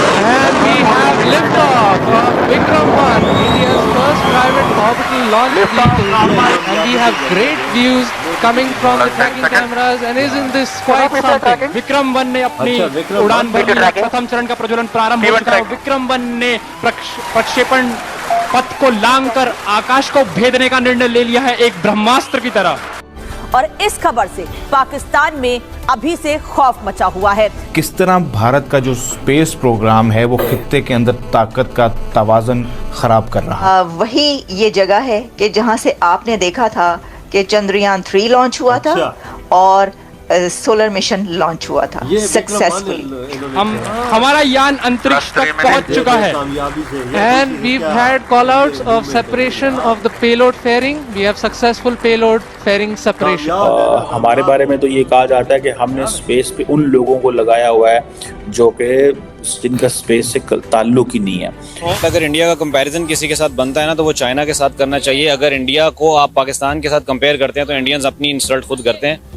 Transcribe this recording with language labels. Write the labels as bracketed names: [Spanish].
[English] And we have liftoff of Vikram 1, India's first private orbital launch vehicle. And we have great views coming from the tracking cameras. And isn't this quite something? [Hindi] Vikram 1 ने अपनी अच्छा, विक्रम उड़ान one. भरी है। प्रथम चरण का प्रज्वलन प्रारंभ हो चुका है। विक्रम 1 ने प्रक्षेपण पथ को लांघकर आकाश को भेदने का निर्णय ले लिया है एक ब्रह्मास्त्र की तरह। और इस खबर से पाकिस्तान में अभी से खौफ मचा हुआ है। किस तरह भारत का जो स्पेस प्रोग्राम है वो खित्ते के अंदर ताकत का तवाज़ुन खराब कर रहा है। वही ये जगह है कि जहां से आपने देखा था कि चंद्रयान 3 लॉन्च हुआ था और सोलर मिशन लॉन्च हुआ था सक्सेसफुली। हमारा यान अंतरिक्ष तक पहुंच चुका है। [English] And we've had call-outs of separation of the payload fairing. We have successful payload fairing separation. [Hindi] हमारे बारे में तो ये कहा जाता है कि हमने स्पेस पे उन लोगों को लगाया हुआ है जो कि जिनका स्पेस से ताल्लुक ही नहीं है। अगर इंडिया का कंपैरिजन किसी के साथ बनता है ना तो वो चाइना के साथ करना चाहिए। अगर इंडिया को आप पाकिस्तान के साथ कंपेयर करते हैं तो इंडियंस अपनी इंसल्ट खुद करते हैं।